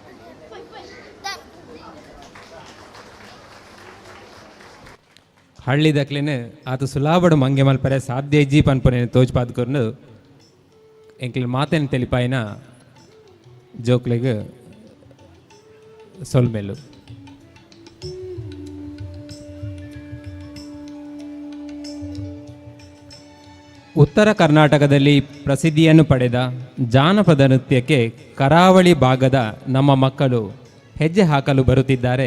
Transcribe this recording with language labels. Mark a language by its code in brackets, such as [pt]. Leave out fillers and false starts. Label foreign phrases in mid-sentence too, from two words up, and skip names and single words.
[tcy] ಹಳ್ಳಿ ದಕ್ಲೇನೆ ಆತ ಸುಲಾಬಡು ಮಂಗೆ ಮಲ್ಪರೆ ಸಾಧ್ಯ ಇಜ್ಜಿ ಪನ್ಪನೆ ತೋಜ್ ಪಾದ್ಕೊರ್ನು ಎಂಕ್ಲ ಮಾತೇನು ತೆಲಿಪಾಯಿನ ಜೋಕ್ಲೆಗೆ ಸೊಲ್ಮೆಲು. [kn] ಉತ್ತರ ಕರ್ನಾಟಕದಲ್ಲಿ ಪ್ರಸಿದ್ಧಿಯನ್ನು ಪಡೆದ ಜಾನಪದ ನೃತ್ಯಕ್ಕೆ ಕರಾವಳಿ ಭಾಗದ ನಮ್ಮ ಮಕ್ಕಳು ಹೆಜ್ಜೆ ಹಾಕಲು ಬರುತ್ತಿದ್ದಾರೆ.